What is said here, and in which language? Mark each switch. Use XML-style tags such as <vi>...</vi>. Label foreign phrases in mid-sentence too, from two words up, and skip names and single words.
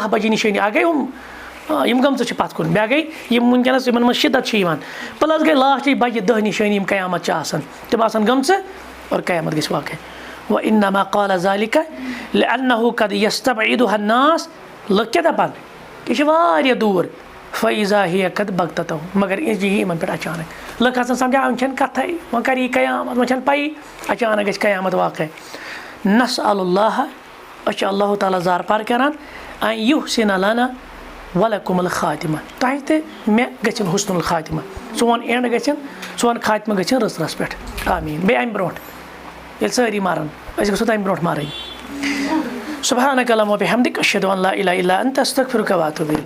<ks>بَجے نِشٲنی اَکھ گٔے یِم گٔمژٕ چھِ پَتھ کُن بیٛاکھ گٔے یِم وٕنکٮ۪نَس یِمَن منٛز شِدت چھِ یِوان پٕلَس گٔے لاسٹٕچ بَجہِ 10 نِشٲنی یِم قیامت چھِ آسان تِم آسان گٔمژٕ اور قیامت گژھِ واقع</ks> <ar>وَإِنَّمَا قَالَ ذَلِکَ لِأَنَّهُ قَدْ یَسْتَبْعِدُهَا النَّاسُ</ar> <ks>لُکھ کیٛاہ دَپان یہِ چھِ واریاہ دوٗر</ks> <ar>فَإِذَا هِیَ قَدْ بَغْتَةً مگر</ar> <ks>یی یِمَن پٮ۪ٹھ اچانک لُکھ آسان سَمجھان وۄنۍ چھَنہٕ کَتھَے وۄنۍ کَرِ یہِ قیامت وۄنۍ چھَنہٕ پَیی اچانک گژھِ قیامت واقع</ks> <ar>نَسألُ اللّٰہ</ar> <ks>أسۍ چھِ اللہ تعالیٰ زارپار کَران</ks> <ar>اَن یُحسِنَ لَنَا وَلَکُمُ الخاتِمہ</ar> <ks>تۄہہِ تہِ مےٚ گٔژھِنۍ</ks> <ar>حُسنُ الخاتِمہ</ar> <ks>سون اینٛڈ گٔژھِنۍ سون خاتمہٕ گٔژھِنۍ رٕژرَس پٮ۪ٹھ آمیٖن بیٚیہِ اَمہِ برونٛٹھ ییٚلہِ سٲری مَرَن أسۍ گژھو تَمہِ برونٛٹھ مَرٕنۍ</ks> <ar>سُبحانَکَ اللہُمَّ وَبِحَمدِکَ أشہدُ اَن لا اِلَہَ اِلَّا أنتَ أستغفِرُکَ وَأَتوٗبُ اِلیک</ar>